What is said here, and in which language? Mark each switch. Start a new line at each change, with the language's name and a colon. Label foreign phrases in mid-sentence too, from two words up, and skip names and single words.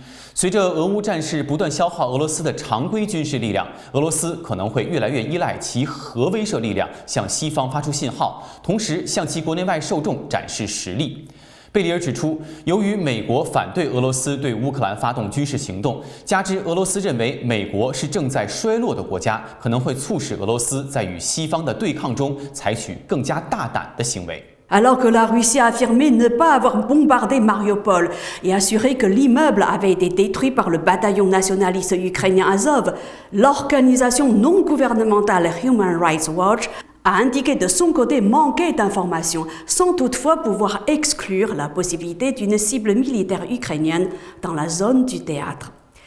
Chinese: 随着俄乌战事不断消耗俄罗斯的常规军事力量，俄罗斯可能会越来越依赖其核威慑力量向西方发出信号，同时向其国内外受众展示实力。贝里尔指出，由于美国反对俄罗斯对乌克兰发动军事行动，加之俄罗斯认为美国是正在衰落的国家，可能会促使俄罗斯在与西方的对抗中采取更加大胆的行为。
French: Alors que la Russie a affirmé ne pas avoir bombardé Mariupol et assuré que l'immeuble avait été détruit par le bataillon nationaliste ukrainien Azov, l'organisation non gouvernementale Human Rights Watch a indiqué de son côté manquer d'informations, sans toutefois pouvoir exclure la possibilité d'une cible militaire ukrainienne dans la zone du théâtre.